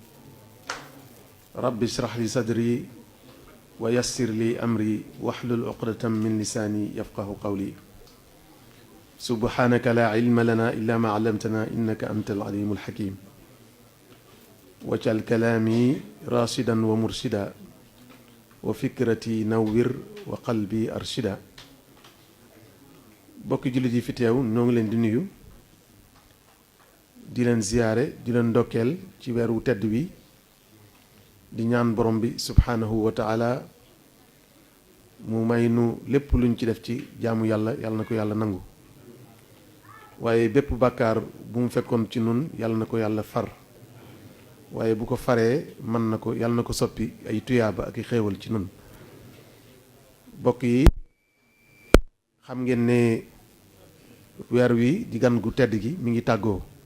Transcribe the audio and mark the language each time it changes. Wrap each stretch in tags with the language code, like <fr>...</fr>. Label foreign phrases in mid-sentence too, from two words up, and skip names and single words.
<ar>رب اشرح لي صدري ويسر لي أمري واحلل عقدة من لساني يفقه قولي سبحانك لا علم لنا إلا ما علمتنا إنك أنت العليم الحكيم واجعل كلامي راشدا ومرشدا وفكرتي نوّر وقلبي أرشدا</ar> <wo>bokki jullit yi fi teew ñoo ngi leen di nuyu di leen ziyaare di leen ndokkeel ci weeru tedd wi di ñaan borom bi</wo> <ar>سبحانه وتعالى</ar> <wo>mu may nu lépp luñ ci def ci jaamu yàlla yàlla na ko yàlla nangu waaye bépp bàkkaar bu mu fekkoon ci nun yàlla na ko yàlla far waaye bu ko faree mën na ko yàlla na ko soppi ay tuyaaba ak i xéewal ci nun bokk yi xam ngeen ne weer wi di gan gu tedd gi mi ngi tàggoo</wo>